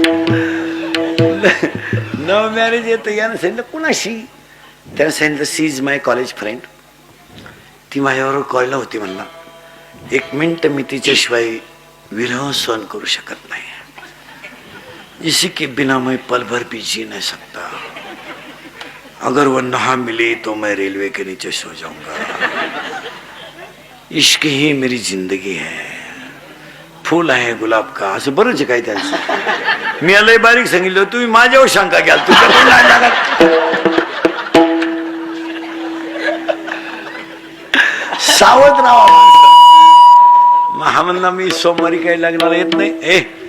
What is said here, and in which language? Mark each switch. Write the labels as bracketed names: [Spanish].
[Marathi] Love marriage येतं. यानं सांगितलं कुणाशी? त्यानं सांगितलं [English] She is my college friend. [Marathi] ती माझ्याबरोबर कॉलेजला होती. म्हणला 1 मिनिट मी तिच्याशिवाय विरह सहन करू शकत नाही. [Hindi] इसी के बिना मैं पल भर भी जी नहीं सकता. अगर वो नहा मिले तो मैं रेलवे के नीचे सो जाऊंगा. इश्क ही मेरी जिंदगी है, फूल आहे गुलाब का. [Marathi] असं बरंच काय त्यांचं. मी लय बारीक सांगितलं, तुम्ही माझ्यावर शंका घ्याल, तुझ्या पण नाही लागत. सावध राहा. हा म्हणला मी सोमवारी काही लग्नाला येत नाही.